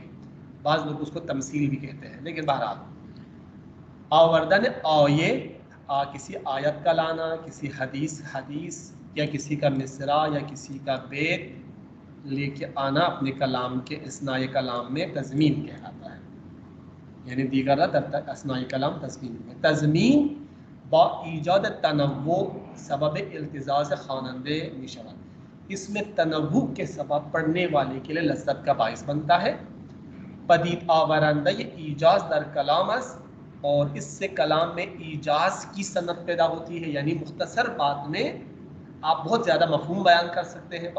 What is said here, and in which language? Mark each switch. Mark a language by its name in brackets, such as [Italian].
[Urdu] ٹھیک ہے، بعض لوگ اس کو تمثیل بھی کہتے ہیں، لیکن بہرحال آوردن آیے، کسی آیت کا لانا، کسی حدیث یا کسی کا مصرع یا کسی کا بیت لے کے آنا اپنے کلام کے اثناء کلام میں تضمین کہلاتا ہے. [Persian] یعنی دیگر در اثناء کلام تضمین ہے. تضمین با ایجاد تنوع سبب التزاز خواننده می شود. [Urdu] اس میں تنوع کے سبب پڑھنے والے کے لیے لذت کا باعث بنتا ہے. [Persian] پدید آورندہ ایجاز در کلام است، [Urdu] اور اس سے کلام میں ایجاز کی صنعت پیدا ہوتی ہے. یعنی مختصر بات میں آپ بہت زیادہ مفہوم بیان کر سکتے ہیں.